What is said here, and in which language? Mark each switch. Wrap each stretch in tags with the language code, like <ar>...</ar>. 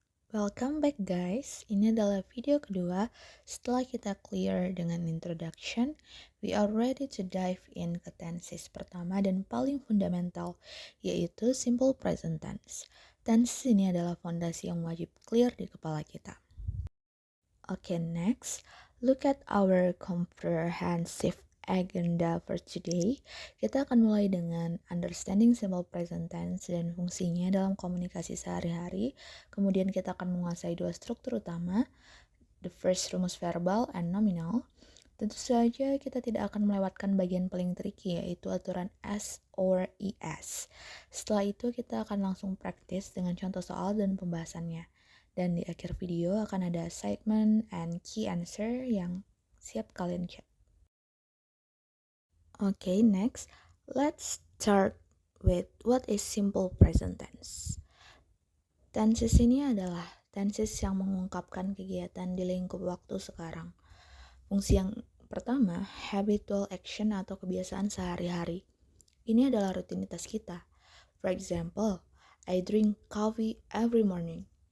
<en>Welcome back guys,</en> <id>ini adalah video kedua setelah kita clear dengan introduction.</id> <en>We are ready to dive in</en> <id>ke tenses pertama dan paling fundamental, yaitu</id> <en>simple present tense.</en> <id>Tenses ini adalah fondasi yang wajib clear di kepala kita.</id> <en>Okay, next, look at our comprehensive agenda for today.</en> <id>Kita akan mulai dengan understanding simple present tense dan fungsinya dalam komunikasi sehari-hari. Kemudian kita akan menguasai dua struktur utama,</id> <en>the first</en> <id>rumus verbal and nominal. Tentu saja kita tidak akan melewatkan bagian paling tricky, yaitu aturan S or ES. Setelah itu kita akan langsung praktis dengan contoh soal dan pembahasannya. Dan di akhir video akan ada segment and key answer yang siap kalian cek.</id> <en>Okay, next, let's start with what is simple present tense.</en> <id>Tenses ini adalah tenses yang mengungkapkan kegiatan di lingkup waktu sekarang. Fungsi yang pertama, habitual action atau kebiasaan sehari-hari. Ini adalah rutinitas kita.</id> <en>For example, I drink coffee every morning.</en>